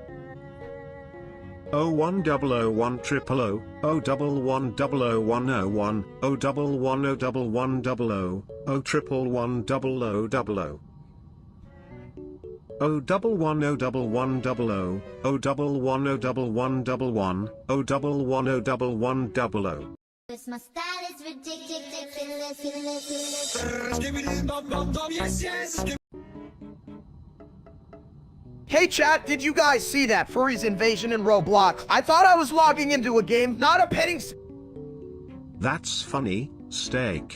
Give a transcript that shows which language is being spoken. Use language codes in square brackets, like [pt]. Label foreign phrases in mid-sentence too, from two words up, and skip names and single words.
[en] O 1 double O 1 triple O O double 1 double O 1 O 1 O double 1 O double 1 double O O triple 1 double O double O O double 1 O double 1 double O O double 1 O double 1 double 1 O double 1 O double 1 double O. Cause my style is ridiculous. Hey chat, did you guys see that furry's invasion in Roblox? I thought I was logging into a game, not a petting That's funny, Steak.